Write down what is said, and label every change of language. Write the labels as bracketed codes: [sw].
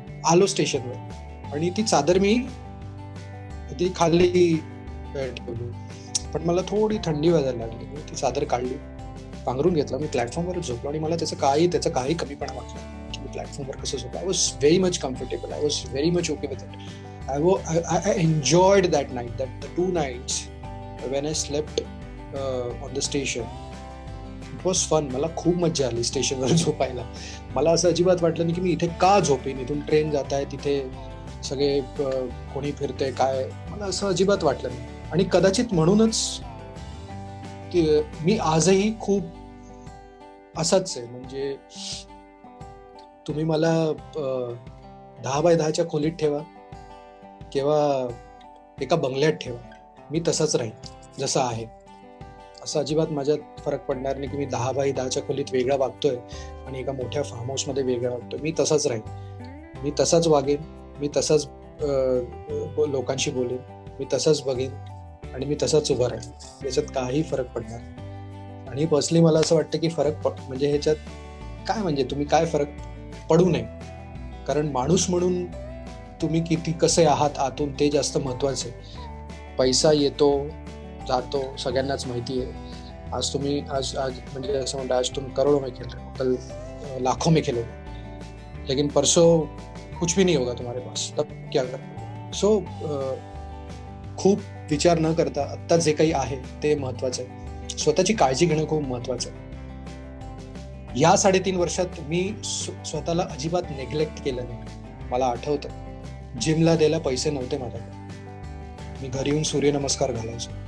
[mr] आलो स्टेशनवर आणि ती चादर मी ती खाली ठेवली, पण मला थोडी थंडी वाजायला लागली. मी ती चादर काढली, पांघरून घेतला, मी प्लॅटफॉर्मवर झोपलो आणि मला त्याचा काही कमीपणा वाटला की मी प्लॅटफॉर्मवर कसं झोपलो. [en] I was very much comfortable, I was very much okay with it. I enjoyed that night, that the 2 nights when I slept on the station. It was fun. [mr] मला खूप मज्जा आली स्टेशनवर झोपायला. मला असं अजिबात वाटलं नाही की मी इथे का झोपेन, इथून ट्रेन जात आहे, तिथे सगळे कोणी फिरते काय, मला असं अजिबात वाटलं नाही. आणि कदाचित म्हणूनच मी आजही खूप असाच आहे. म्हणजे तुम्ही मला 10x10च्या खोलीत ठेवा किंवा एका बंगल्यात ठेवा, मी तसाच राहील जसा आहे. असं अजिबात माझ्यात फरक पडणार नाही की मी 10x10च्या खोलीत वेगळा वागतोय आणि एका मोठ्या फार्म हाऊसमध्ये वेगळा वागतोय. मी तसाच राहील, मी तसाच वागेन, मी तसाच लोकांशी बोलेन, मी तसाच बघेन आणि मी तसाच उभा राहील. याच्यात काही फरक पडणार. आणि पर्सनली मला असं वाटतं की म्हणजे ह्याच्यात काय, म्हणजे तुम्ही काय फरक पडू नये, कारण माणूस म्हणून तुम्ही किती कसे आहात आतून ते जास्त महत्वाचं आहे. पैसा येतो जातो, सगळ्यांनाच माहिती आहे. आज म्हणजे असं म्हणतात, [hi] आज तुम करोड़ों में खेल रहे हो, कल लाखों में खेलोगे, लेकिन परसों कुछ भी नहीं होगा तुम्हारे पास, तब क्या करोगे. [mr] सो खूप विचार न करता आत्ता जे काही आहे ते महत्वाचं आहे. स्वतःची काळजी घेणं खूप महत्वाचं आहे. या 3.5 वर्षात मी स्वतःला अजिबात नेग्लेक्ट केलं नाही. मला आठवतं जिमला द्यायला पैसे नव्हते माझ्याकडे, मी घरी येऊन सूर्यनमस्कार घालायचो.